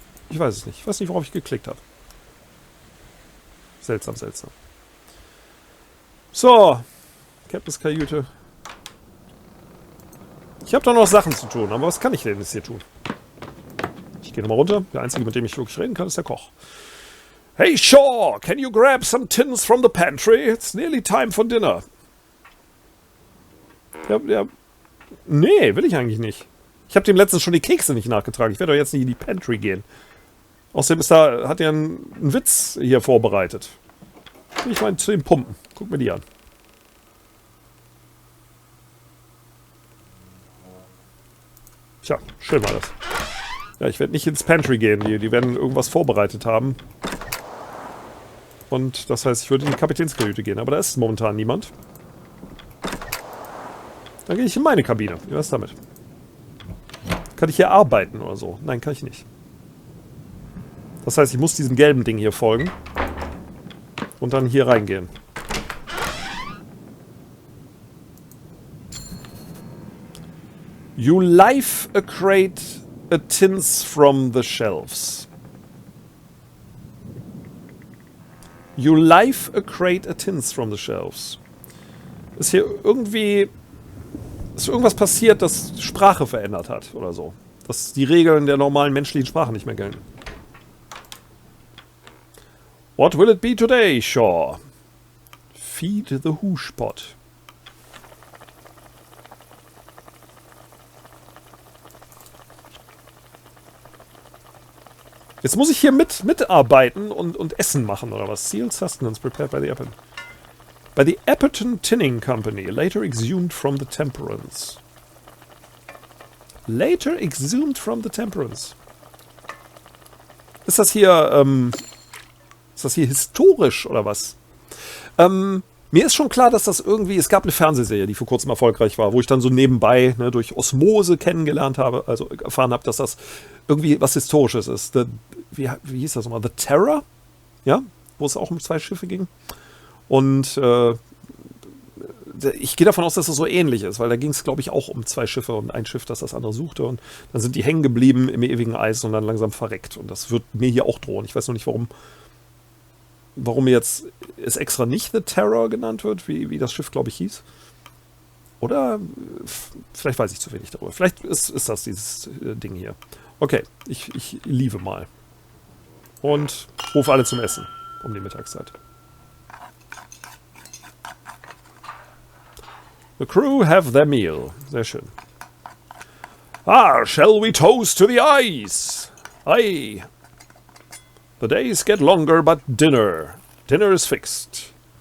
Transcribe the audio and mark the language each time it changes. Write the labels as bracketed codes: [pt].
[de] Ich weiß es nicht. Ich weiß nicht, worauf ich geklickt habe. Seltsam, seltsam. So. Captain's Kajüte. Ich habe doch noch Sachen zu tun, aber was kann ich denn jetzt hier tun? Ich gehe nochmal runter. Der Einzige, mit dem ich wirklich reden kann, ist der Koch. [en] Hey Shaw, can you grab some tins from the pantry? It's nearly time for dinner. [de] Ja. Nee, will ich eigentlich nicht. Ich habe dem letztens schon die Kekse nicht nachgetragen. Ich werde doch jetzt nicht in die Pantry gehen. Außerdem hat er einen Witz hier vorbereitet. Ich meine, zu den Pumpen. Guck mir die an. Tja, schön war das. Ja, ich werde nicht ins Pantry gehen. Die werden irgendwas vorbereitet haben. Und das heißt, ich würde in die Kapitänskajüte gehen. Aber da ist momentan niemand. Dann gehe ich in meine Kabine. Wie wär's damit? Kann ich hier arbeiten oder so? Nein, kann ich nicht. Das heißt, ich muss diesem gelben Ding hier folgen. Und dann hier reingehen. [en] You life a crate a tins from the shelves. You life a crate a tins from the shelves. [de] Ist hier irgendwie... Ist irgendwas passiert, das Sprache verändert hat oder so. Dass die Regeln der normalen menschlichen Sprache nicht mehr gelten. [en] What will it be today, Shaw? Feed the Hooshpot. [de] Jetzt muss ich hier mitarbeiten und Essen machen, oder was? [en] Sealed sustenance prepared by the Apple. By the Apperton Tinning Company, later exhumed from the Temperance. Later exhumed from the Temperance. [de] Ist das hier historisch oder was? Mir ist schon klar, dass das irgendwie, es gab eine Fernsehserie, die vor kurzem erfolgreich war, wo ich dann so nebenbei, ne, durch Osmose kennengelernt habe, also erfahren habe, dass das irgendwie was Historisches ist. Wie hieß das nochmal? The Terror? Ja, wo es auch um 2 Schiffe ging. Und ich gehe davon aus, dass das so ähnlich ist, weil da ging es, glaube ich, auch um 2 Schiffe und ein Schiff, das das andere suchte. Und dann sind die hängen geblieben im ewigen Eis und dann langsam verreckt. Und das wird mir hier auch drohen. Ich weiß noch nicht, warum jetzt es extra nicht The Terror genannt wird, wie das Schiff, glaube ich, hieß. Oder vielleicht weiß ich zu wenig darüber. Vielleicht ist das dieses Ding hier. Okay, ich liebe mal. Und rufe alle zum Essen um die Mittagszeit. [en] The crew have their meal. [de] Sehr schön. [en] Shall we toast to the ice? Aye. The days get longer, but dinner is fixed.